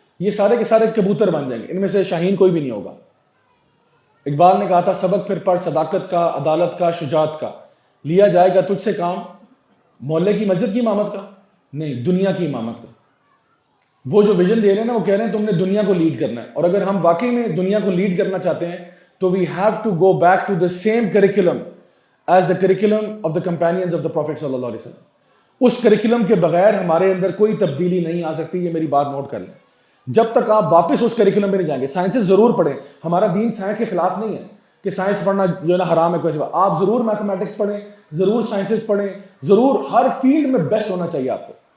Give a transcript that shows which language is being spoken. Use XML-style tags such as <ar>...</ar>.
<ur>یہ سارے کے سارے کبوتر بن جائیں گے, ان میں سے شاہین کوئی بھی نہیں ہوگا. اقبال نے کہا تھا سبق پھر پڑھ صداقت کا, عدالت کا, شجاعت کا, لیا جائے گا تجھ سے کام محلے کی مسجد کی امامت کا نہیں, دنیا کی امامت کا. وہ جو ویژن دے رہے ہیں نا, وہ کہہ رہے ہیں تم نے دنیا کو لیڈ کرنا ہے. اور اگر ہم واقعی میں دنیا کو لیڈ کرنا چاہتے ہیں تو</ur> <en>We have to go back to the same curriculum as the curriculum of the companions of the prophet صلی اللہ علیہ وسلم.</en> <ur>اس کریکولم کے بغیر ہمارے اندر کوئی تبدیلی نہیں آ سکتی. یہ میری بات نوٹ کر لیں. جب تک آپ واپس اس کریکولم میں نہیں جائیں گے. سائنسز ضرور پڑھیں, ہمارا دین سائنس کے خلاف نہیں ہے کہ سائنس پڑھنا جو ہے نا حرام ہے. کوئی آپ ضرور میتھمیٹکس پڑھیں, ضرور سائنسز پڑھیں, ضرور ہر فیلڈ میں بیسٹ ہونا چاہیے آپ کو.</ur>